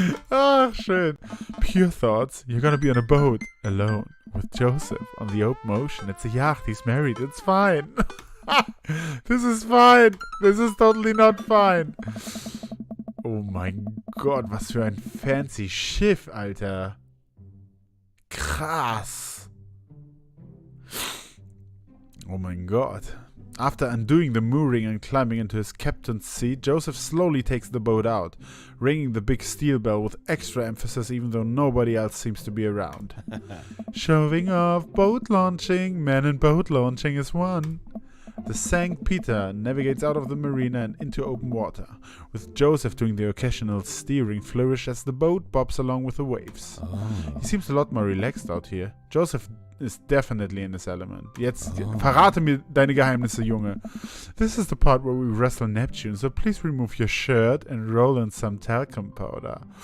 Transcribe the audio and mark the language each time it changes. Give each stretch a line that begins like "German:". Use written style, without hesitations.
German: Ah, schön.
English: Pure thoughts. You're gonna be on a boat, alone, with Joseph, on the open ocean. It's a yacht, he's married, it's fine. This is fine. This is totally not fine.
German: Oh mein Gott, was für ein fancy Schiff, Alter. Krass. Oh mein Gott.
English: After undoing the mooring and climbing into his captain's seat, Joseph slowly takes the boat out, ringing the big steel bell with extra emphasis even though nobody else seems to be around. Showing off, boat launching, man and boat launching is one. The St. Peter navigates out of the marina and into open water, with Joseph doing the occasional steering flourish as the boat bobs along with the waves. He seems a lot more relaxed out here. Joseph is definitely in his element.
German: Jetzt verrate mir deine Geheimnisse, Junge.
English: This is the part where we wrestle Neptune, so please remove your shirt and roll in some talcum powder.